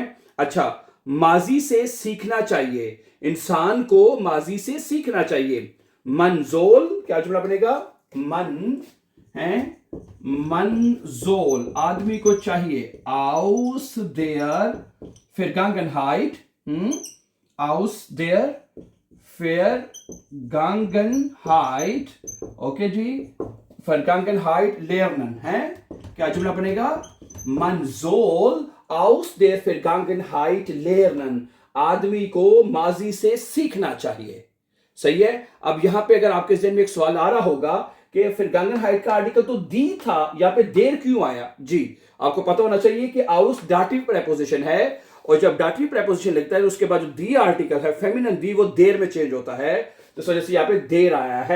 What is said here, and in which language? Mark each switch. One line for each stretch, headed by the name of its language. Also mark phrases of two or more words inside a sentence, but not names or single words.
Urdu: اچھا، ماضی سے سیکھنا چاہیے، انسان کو ماضی سے سیکھنا چاہیے.
German: Man soll,
Urdu: کیا جملہ بنے گا? من ہے,
German: Man soll,
Urdu: آدمی کو چاہیے.
German: aus der Vergangenheit, aus der Vergangenheit,
Urdu: اوکے جی,
German: Vergangenheit lernen
Urdu: ہے، کیا جملہ بنے گا?
German: Man soll aus der Vergangenheit lernen,
Urdu: آدمی کو ماضی سے سیکھنا چاہیے. صحیح ہے۔ اب یہاں پہ اگر آپ کے ذہن میں ایک سوال آ رہا ہوگا کہ Vergangenheit کا آرٹیکل تو دی تھا، یہاں پہ دیر کیوں آیا? جی، آپ کو پتا ہونا چاہیے کہ aus
English: dative preposition
Urdu: ہے، اور جب
English: dative preposition
Urdu: لگتا ہے تو اس کے بعد جو دی آرٹیکل ہے، فیمینن دی، وہ دیر میں چینج ہوتا ہے، تو اس وجہ سے یہاں پہ دیر آیا ہے.